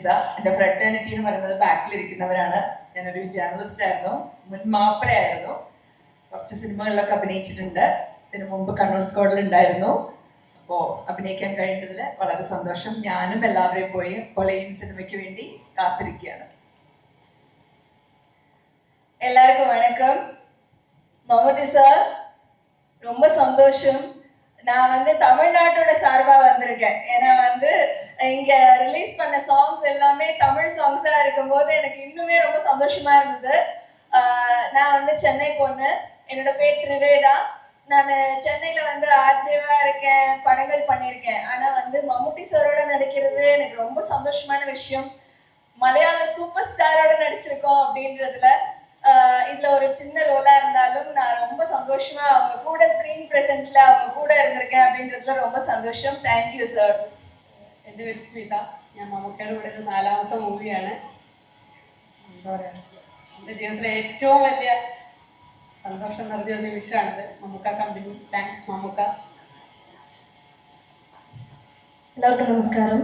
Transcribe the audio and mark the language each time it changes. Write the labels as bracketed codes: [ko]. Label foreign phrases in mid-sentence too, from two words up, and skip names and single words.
[ml] എൻ്റെ ഫ്രട്ടേണിറ്റി എന്ന് പറയുന്നത് ബാക്കിലിരിക്കുന്നവരാണ്. ഞാനൊരു ജേർണലിസ്റ്റ് ആയിരുന്നു, മുൻ മാപ്രയായിരുന്നു. കുറച്ച് സിനിമകളിലൊക്കെ അഭിനയിച്ചിട്ടുണ്ട്. ഇതിനു മുമ്പ് കണ്ണൂർ സ്ക്വാഡിൽ ഉണ്ടായിരുന്നു. അപ്പോൾ അഭിനയിക്കാൻ കഴിയുന്നതിൽ വളരെ സന്തോഷം. ഞാനും എല്ലാവരെയും പോയി കൊലയും സിനിമയ്ക്ക് വേണ്ടി കാത്തിരിക്കുകയാണ്. [ta] எல்லாருக்கும் வணக்கம். மம்முட்டி சார், ரொம்ப சந்தோஷம். நான் தமிழ்நாட்டோட சார்பா வந்திருக்கேன். ஏன்னா இங்க ரிலீஸ் பண்ண சாங்ஸ் எல்லாமே தமிழ் சாங்ஸா இருக்கும்போது எனக்கு இன்னுமே ரொம்ப சந்தோஷமா இருந்தது. நான் சென்னை பொண்ணு. என்னோட பேர் திரிவேதா. நான் சென்னையில ஆர்ஜேவா இருக்கேன், படங்கள் பண்ணியிருக்கேன். ஆனா மம்முட்டி சாரோட நடிக்கிறது எனக்கு ரொம்ப சந்தோஷமான விஷயம். மலையாள சூப்பர் ஸ்டாரோட நடிச்சிருக்கோம் அப்படின்றதுல இதுல ஒரு சின்ன ரோலா இருந்தாலும் நான் ரொம்ப சந்தோஷமா அவங்க கூட [en] screen presence [ta] அவங்க கூட இருந்திருக்கேன் அப்படின்றதுல ரொம்ப சந்தோஷம். [en] thank you sir. [ml] എൻ്റെ പേര് സ്മിത. ഞാൻ മമ്മൂക്കയുടെ കൂടെ ഒരു 4ാമത്തെ മൂവിയാണ്. എന്താ പറയുക, എൻ്റെ ജീവിതത്തിലെ ഏറ്റവും വലിയ സന്തോഷം നിറഞ്ഞ നിമിഷമാണിത്. മമ്മൂക്ക കമ്പനി. താങ്ക്സ് മമ്മൂക്ക. എല്ലാവർക്കും നമസ്കാരം.